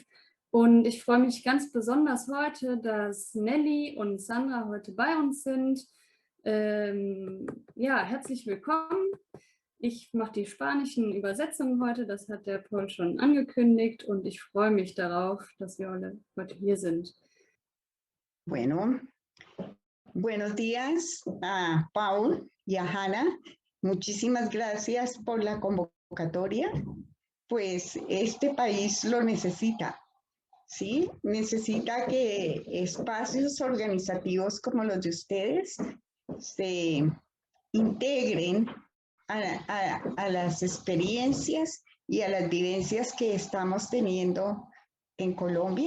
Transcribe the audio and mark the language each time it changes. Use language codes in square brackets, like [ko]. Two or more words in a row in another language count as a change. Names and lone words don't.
[de] Und ich freue mich ganz besonders heute, dass Nelly und Sandra heute bei uns sind. Ja, herzlich willkommen. Ich mache die spanischen Übersetzungen heute, das hat der Paul schon angekündigt und ich freue mich darauf, dass wir alle heute hier sind. [es] Bueno, buenos días a Paul y a Hanna. Muchísimas gracias por la convocatoria. Pues este país lo necesita, ¿sí? Necesita que espacios organizativos como los de ustedes se integren a las experiencias y a las vivencias que estamos teniendo en Colombia.